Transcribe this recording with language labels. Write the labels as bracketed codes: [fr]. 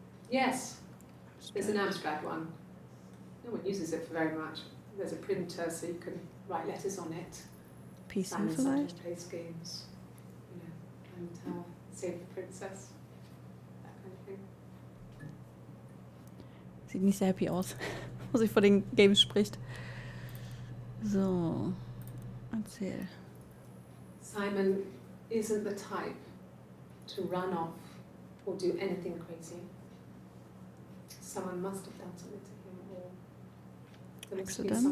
[en] Yes, there's an abstract one. No one uses it for very much. There's a printer so you can write letters on it. PC Simon sometimes [de] vielleicht? [en] plays games, you know, and Save the Princess, that kind of thing. [de] Sieht nicht sehr happy aus, wo sie vor den Games spricht. So, erzähl. [en] Simon isn't the type to run off or do anything crazy. Someone must have done something to him, or there must be some